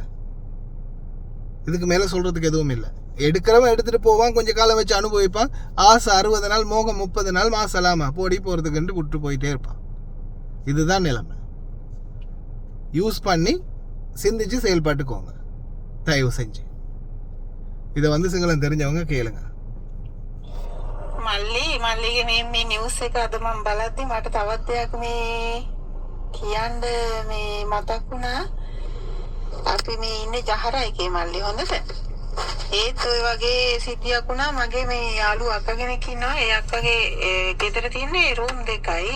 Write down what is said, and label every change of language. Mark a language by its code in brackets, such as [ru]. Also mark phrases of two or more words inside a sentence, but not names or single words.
[ta] இதுக்கு மேலே சொல்கிறதுக்கு எதுவும் இல்லை. எடுக்கிறவன் எடுத்துகிட்டு போவான், கொஞ்சம் காலம் வச்சு அனுபவிப்பான், ஆசை 60 நாள், மோகம் 30 நாள், மாசலாமா போடி போகிறதுக்குன்ட்டு விட்டு போயிட்டே இருப்பான். இதுதான் நிலைமை. யூஸ் பண்ணி சிந்திச்சு செயல்பட்டுக்கோங்க தயவு செஞ்சு. இதை வந்து சிங்களம் தெரிஞ்சவங்க கேளுங்க. [si] මල්ලිගේ මේ නිවුස් එක අද මම බලද්දි මට තවත් දෙයක් මේ කියන්න මේ මතක් වුණා. අපි මේ ඉන්නේ ජහරයිකේ මල්ලි හොඳද? ඒත් ඔය වගේ සිද්ධියක් වුණා. මගේ මේ යාළුවා අක්කා කෙනෙක් ඉන්නවා. ඒ අක්කගේ ගෙදර තියෙන්නේ රූම් 2යි.